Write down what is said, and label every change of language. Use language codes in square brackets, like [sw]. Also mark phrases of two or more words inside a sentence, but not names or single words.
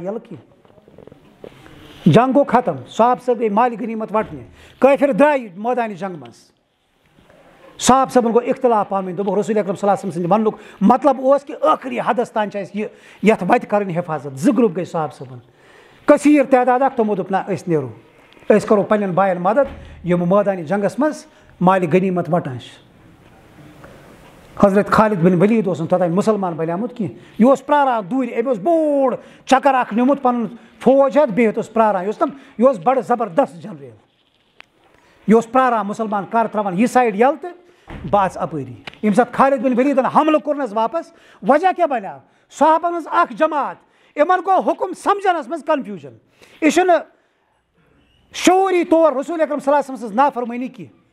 [ks] یَلہٕ کینٛہہ جنگ گوٚو ختم صاحب صٲب گٔے مالہِ غنیٖمت وٹنہِ کٲفِر درٛاے مٲدانہِ جنگ منٛز صاحب صٲبن گوٚو اختلاف پانہٕ ؤنۍ دوٚپُکھ رسوٗل اکرم [ar] صلی اللہ علیہ وسلم [ks] سٕنٛدِ وننُک مطلب اوس کہِ ٲخری حدس تانۍ چھِ اَسہِ یَتھ وَتہِ کَرٕنۍ حِفاظت زٕ گرُپ گٔے صاحب صٲبن کثیٖر تعداد اکھ تِمو دوٚپ نہ أسۍ نیرو أسۍ کَرو پنٕنٮ۪ن بایَن مدد یِم مٲدانہِ جنگس منٛز مالہِ غنیٖمت وٹان چھِ حضرت خالد بن ولید اوس نہٕ توٚتانۍ مُسلمان بنیومُت کینٛہہ یہِ اوس پیاران دوٗرِ أمۍ اوس بوٚڑ چکر اکھ نیوٗمُت پنُن فوج ہٮ۪تھ بِہِتھ اوس پیاران یہِ اوس بڑٕ زبردست جنریل یہِ اوس پیاران مُسلمان کر تراون یہِ سایڈ یَلہٕ تہٕ بہٕ اژٕ اپٲری ییٚمہِ ساتہٕ خالد بن ولیدن حملہٕ کوٚرنس واپس وجہ کیٛاہ بنیو صحابن ہٕنٛز اکھ جماعت یِمن گوٚو حُکُم سمجھنس منٛز کنفیوٗجن یہِ چھُنہٕ شعوٗری طور رسوٗل اکرم [ar] صلی اللہ علیہ وسلم [ks] سٕنٛز نافرمٲنی کینٛہہ